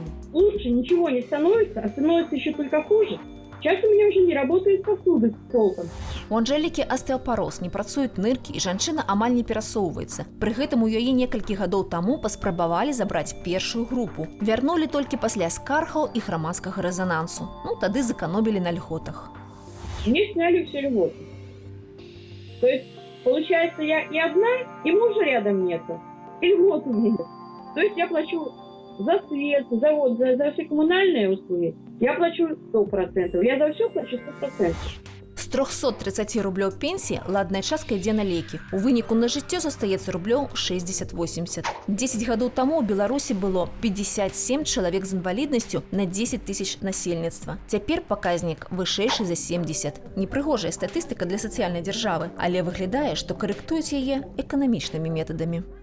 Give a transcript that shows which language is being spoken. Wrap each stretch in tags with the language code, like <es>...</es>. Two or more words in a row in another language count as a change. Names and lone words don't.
<ru>Лучше ничего не становится, а становится еще только хуже. Сейчас у меня уже не работают сосуды толком.</ru> <be>У Анжелікі астэапароз, не працуюць ныркі, і жанчына амаль не перасоўваецца. Пры гэтым у яе некалькі гадоў таму паспрабавалі забраць першую групу. Вярнулі толькі пасля скаргаў і грамадскага рэзанансу. Ну, тады зэканомілі на льготах.</be> <ru>Мне сняли все льготы. То есть, получается, я и одна, и мужа рядом нету. И льготы нет. То есть я плачу за свет, за все коммунальные услуги. Я плачу 100%. Я за все плачу 100%.</ru> <be>З 330 рублёў пенсії ладная частка ідзе на лекі. У выніку на жыццё застаецца рублёў 60-80. 10 гадоў таму ў Беларусі было 57 чалавек з інваліднасцю на 10 тысяч насельніцтва. Цяпер паказнік вышэйшы за 70. Непрыгожая статыстыка для сацыяльнай дзяржавы, але выглядае, што карэктуюць яе эканамічнымі метадамі.</be>